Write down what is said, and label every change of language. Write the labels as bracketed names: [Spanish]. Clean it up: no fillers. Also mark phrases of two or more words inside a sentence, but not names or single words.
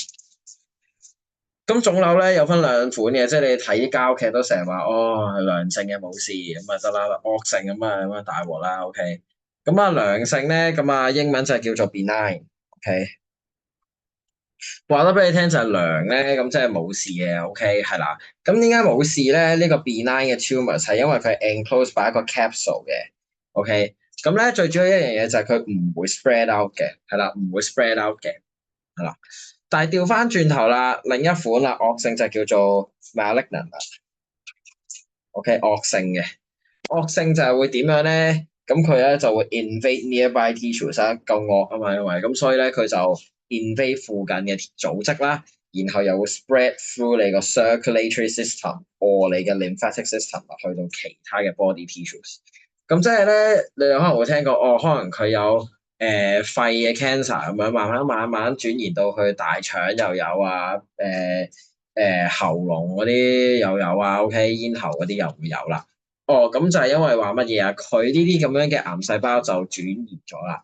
[Cantonese] 咁腫瘤咧有分兩款嘅，即係你睇啲膠劇都成日話哦係良性嘅冇事咁啊得啦，惡性咁啊大鑊啦，OK。咁啊良性咧，咁啊英文就係叫做 benign，OK。話得俾你聽就係良咧，咁即係冇事嘅，OK 係啦。咁點解冇事咧？呢個 benign 嘅 tumor 係因為佢 [English] enclosed by [Cantonese] 一個 capsule 嘅，OK。咁咧最主要一樣嘢就係佢唔會 [English] spread out [Cantonese] 嘅，係啦，唔會 [English] spread out [Cantonese] 嘅，係啦。但係調翻轉頭啦，另一款啦，惡性就叫做 malignant 啦，OK，惡性嘅，惡性就係會點樣咧？咁佢咧就會 [English] invade nearby tissues [Cantonese] 啦，夠惡啊嘛，因為咁所以咧佢就 invade 附近嘅組織啦，然後又會 [English] spread through [Cantonese] 你個 [English] circulatory system or [Cantonese] 你嘅 [English] lymphatic system [Cantonese] 去到其他嘅 [English] body tissues。 [Cantonese] 咁即係咧，你可能會聽過，哦，可能佢有肺嘅 cancer 咁樣，慢慢轉移到去大腸又有啊，喉嚨嗰啲又有啊，OK，咽喉嗰啲又會有啦。哦，咁就係因為話乜嘢啊？佢呢啲咁樣嘅癌細胞就轉移咗啦。